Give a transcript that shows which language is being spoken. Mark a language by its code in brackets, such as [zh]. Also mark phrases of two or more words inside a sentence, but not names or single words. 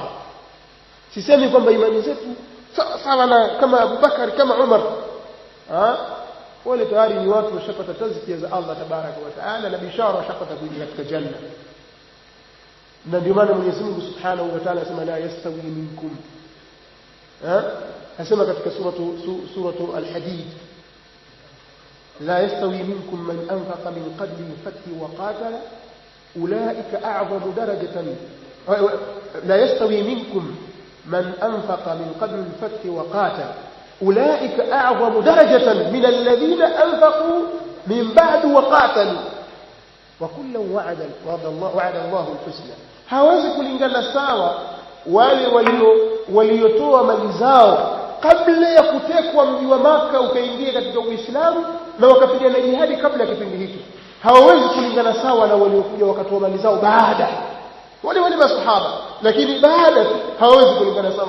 [sw] Sisemi kwamba imani zetu sawa na kama Abu Bakar kama Umar. Wale tayari ni watu washapata tazkia za [ar] الله تبارك وتعالى [sw] na bishara washapata kuingia katika janna. Na ndio maana Mwenyezi Mungu [ar] سبحانه وتعالى [sw] anasema [ar] لا يستوي منكم. [sw] Anasema katika suratu Al-Hadid, [ar] لا يستوي منكم من أنفق من قبل الفتح وقاتل أولئك أعظم درجة. لا يستوي منكم من أنفق من قبل الفتح وقاتل أولئك أعظم درجة من الذين أنفقوا من بعد وقاتلوا وكلا وعد الله الحسنى. [sw] Hawezi kulingana sawa wale waliotoa mali zao kabla ya kutekwa mji wa Maka ukaingia katika Uislamu na wakapigana jihadi kabla ya kipindi hicho. Hawawezi kulingana sawa na waliokuja wakatoa mali zao baada. Wale masahaba, lakini baada hawawezi kulingana sawa.